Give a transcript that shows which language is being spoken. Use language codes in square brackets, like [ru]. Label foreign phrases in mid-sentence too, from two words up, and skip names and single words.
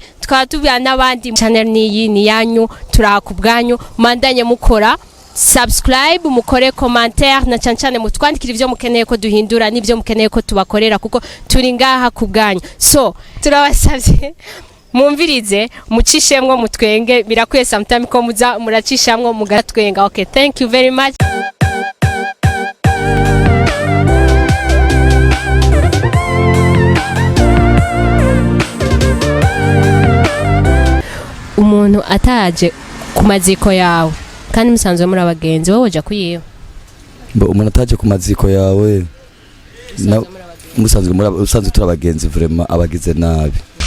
[rn] Twaba tubya n'abandi channel ni yanyu, turakubwanyu mandanye mukora subscribe, mukore commentaire na cyane mutwandikira ivyo mukeneye ko duhindura n'ivyo mukeneye ko tubakorera kuko turi ngaha kubwanyu. So turabasavye mumvirize mucishemwo mutwenge, birakwiye sometime ko muza muracishamwo mugatwenga. [en] Okay, thank you very much. [rn] Umuntu ataje kumaziko yawe kandi musanzwe muri abagenzi wowe waja kuyiwe. Umuntu ataje kumaziko yawe musanzwe turi abagenzi vraiment abagize nabi.